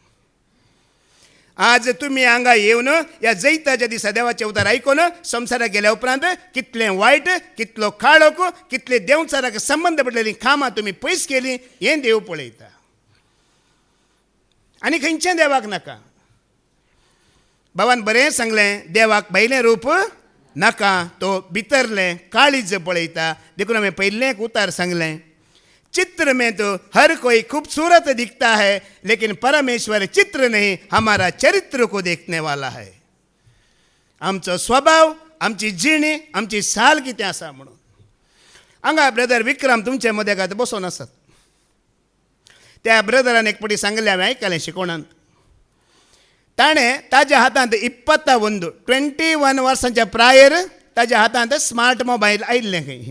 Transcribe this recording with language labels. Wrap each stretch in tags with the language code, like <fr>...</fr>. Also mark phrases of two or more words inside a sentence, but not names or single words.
<kok>आज तुमी हांगा येवन ह्या जैताच्या दिसा देवाचें उतार आयकून संवसाराक गेल्या उपरांत कितलें वायट, कितलो काळोख, कितले देवचाराक संबंद पडलेलीं कामां तुमी पयस केलीं हें देव पळयता. आनी खंयचें देवाक नाका. भावान बरें सांगलें, देवाक भायलें रूप नाका, तो भितरलें काळीज पळयता. देखून हांवें पयलें एक उतार सांगलें,</kok> <hi>चित्र में तो हर कोई खूबसूरत दिखता है, लेकिन परमेश्वर चित्र नहीं, हमारा चरित्र को देखने वाला है.</hi> <kok>आमचो स्वभाव, आमची जिणी, आमची साल कितें आसा म्हणून. हांगा ब्रदर विक्रम तुमचे मदें आतां बसून आसात. त्या ब्रदरान एक पटी सांगलें हांवें आयकलें शिकोवणांत. ताणें ताज्या हातांत 21 वर्सांच्या प्रायर ताज्या हातांत</kok> <en>smart mobile</en> <kok>आयिल्लें खंय.</kok>